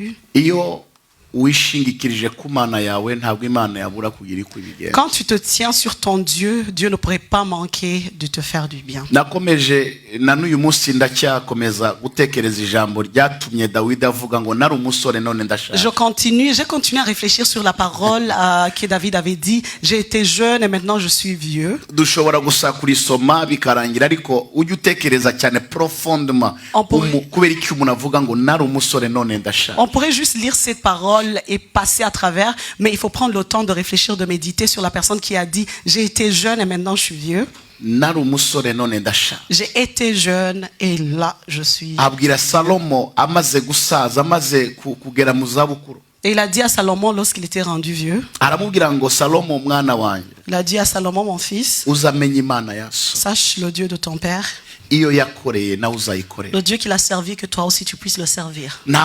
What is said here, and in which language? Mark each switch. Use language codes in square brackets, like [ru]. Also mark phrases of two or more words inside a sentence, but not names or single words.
[rw] iyo wishingikirije ku Mana yawe ntabwo Imana yabura kugira iko ibigenza. [fr] Quand tu te tiens sur ton Dieu, Dieu ne pourrait pas manquer de te faire du bien. [rw] Nakomeje na n'uyu munsi ndacyakomeza gutekereza ijambo ryatumye Dawidi avuga ngo nari umusore none ndashaje. [fr] J'ai continué à réfléchir sur la parole que David avait dit, j'ai été jeune et maintenant je suis vieux. [rw] Dushobora gusa kurisoma bikarangira ariko ujye utekereza cyane profondément kubera iki umuntu avuga ngo nari umusore none ndashaje. [fr] On pourrait juste lire cette parole et passer à travers, mais il faut prendre le temps de réfléchir, de méditer sur la personne qui a dit j'ai été jeune et maintenant je suis vieux. J'ai été jeune et là je suis. Et il a dit à Salomon lorsqu'il était rendu vieux, il a dit à Salomon, mon fils, sache le Dieu de ton père, le Dieu qui l'a servi, que toi aussi tu puisses le servir.